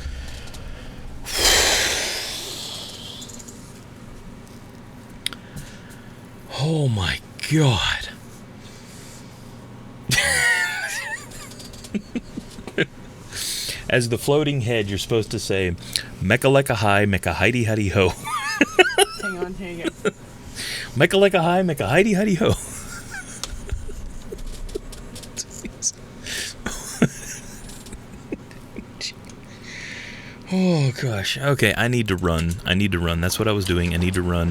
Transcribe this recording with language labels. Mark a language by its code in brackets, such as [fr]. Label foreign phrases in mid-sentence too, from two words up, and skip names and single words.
[en] Oh my God. As the floating head, you're supposed to say, Mecca lecca hi, mecca heidi huddy ho. Hang on, here you go. Mecca lecca hi, mecca heidi huddy ho. Oh gosh. Okay, I need to run. That's what I was doing. I need to run.